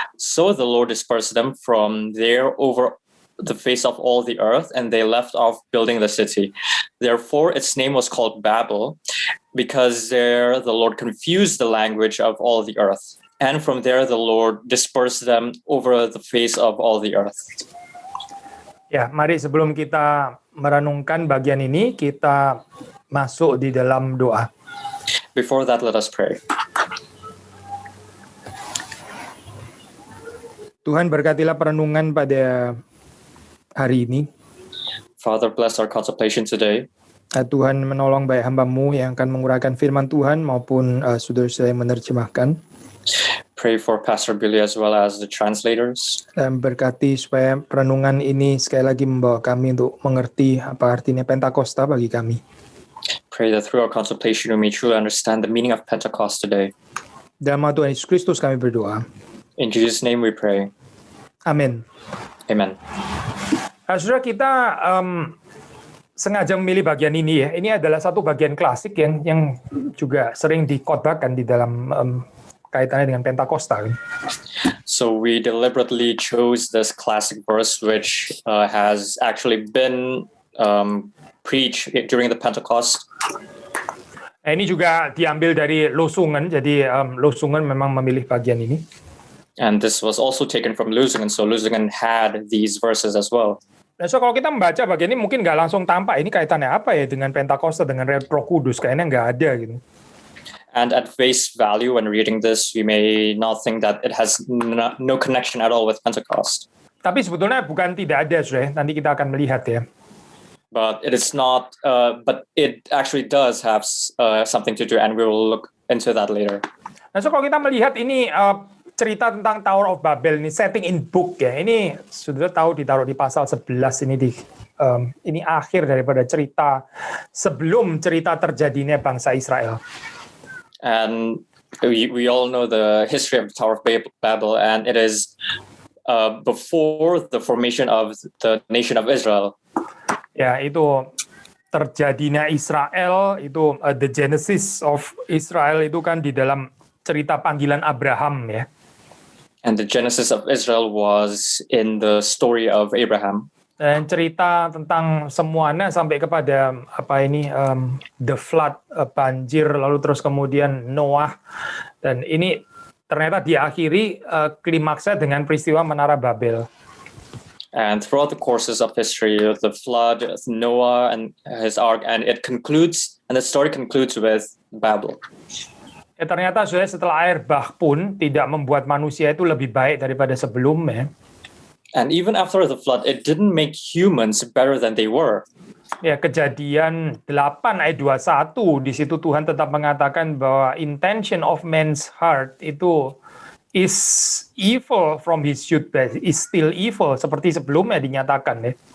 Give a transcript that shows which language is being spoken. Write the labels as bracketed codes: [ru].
[en] So the Lord dispersed them from there over the face of all the earth, and they left off building the city. Therefore its name was called Babel, because there the Lord confused the language of all the earth. And from there the Lord dispersed them over the face of all the earth. [id] Ya, mari sebelum kita merenungkan bagian ini, kita masuk di dalam doa. [en] Before that, let us pray. [id] Tuhan, berkatilah perenungan pada hari ini. [en] Father, bless our contemplation today. [id] Tuhan menolong baik hamba-Mu yang akan menguraikan firman Tuhan maupun saudara-saudara yang menerjemahkan. [en] Pray for Pastor Billy as well as the translators. [id] Dan berkati supaya perenungan ini sekali lagi membawa kami untuk mengerti apa artinya Pentakosta bagi kami. [en] Pray that through our contemplation we may truly understand the meaning of Pentecost today. [id] Dalam nama Tuhan Yesus Kristus kami berdoa. [en] In Jesus' name we pray. [id] Amin. [en] Amen. [id] Saudara, kita sengaja memilih bagian ini ya. Ini adalah satu bagian klasik yang juga sering dikhotbahkan di dalam kaitannya dengan Pentakosta. [en] So we deliberately chose this classic verse which has actually been preached during the Pentecost. [id] Ini juga diambil dari Losungen, jadi Losungen memang memilih bagian ini. [en] And this was also taken from Lusingen, so Lusingen had these verses as well. [id] Nah, so kalau kita membaca bagian ini mungkin nggak langsung tampak ini kaitannya apa ya dengan Pentakosta, dengan Roh Kudus, kayaknya nggak ada gitu. [en] And at face value, when reading this, we may not think that it has no connection at all with Pentecost. [id] Tapi sebetulnya bukan tidak ada, sudah. Nanti kita akan melihat ya. [en] But it is not. But it actually does have something to do, and we will look into that later. [id] Nah, so kalau kita melihat ini cerita tentang Tower of Babel ini [en] setting in book [id] ya. Ini sudah tahu ditaruh di pasal 11 ini ini akhir daripada cerita sebelum cerita terjadinya bangsa Israel. [en] And we all know the history of the Tower of Babel, and it is before the formation of the nation of Israel. [id] Ya, itu terjadinya Israel, itu [en] the Genesis of Israel [id] itu kan di dalam cerita panggilan Abraham ya. [en] And the Genesis of Israel was in the story of Abraham. [id] Dan cerita tentang semuanya sampai kepada [en] the flood, [id] banjir, lalu terus kemudian Noah, dan ini ternyata diakhiri klimaksnya dengan peristiwa Menara Babel. [en] And throughout the courses of history, the flood, Noah and his ark, and it concludes, and the story concludes with Babel. [id] Ternyata setelah air bah pun tidak membuat manusia itu lebih baik daripada sebelumnya. [en] And even after the flood, it didn't make humans better than they were. [id] Ya, Kejadian 8 ayat 21, di situ Tuhan tetap mengatakan bahwa [en] intention of man's heart [id] itu [en] is evil from his youth, is still evil, [id] seperti sebelumnya dinyatakan ya.